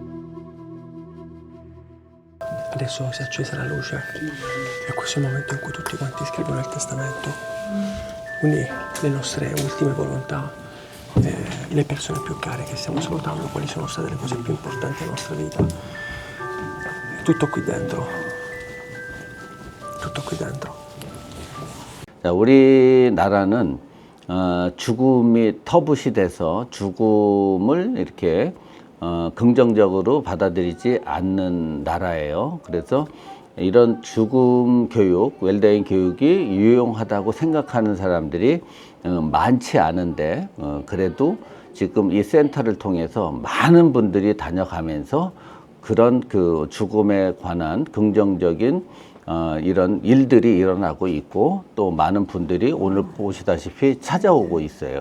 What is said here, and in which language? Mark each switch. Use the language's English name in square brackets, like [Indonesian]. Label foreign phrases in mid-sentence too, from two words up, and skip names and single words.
[Italian] Adesso si è accesa la luce e questo è il momento in cui tutti quanti scrivono il testamento. Quindi le nostre ultime volontà, le persone più care che stiamo salutando, quali sono state le cose più importanti della nostra vita. Tutto qui dentro. Tutto qui dentro. [Korean] 자, 우리나라는 죽음이 터부시 돼서 죽음을 이렇게 긍정적으로 받아들이지 않는 나라예요. 그래서 이런 죽음 교육, 웰더잉 교육이 유용하다고 생각하는 사람들이 많지 않은데 그래도 지금 이 센터를 통해서 많은 분들이 다녀가면서 그런 그 죽음에 관한 긍정적인 이런 일들이 일어나고 있고 또 많은 분들이 오늘 보시다시피 찾아오고 있어요.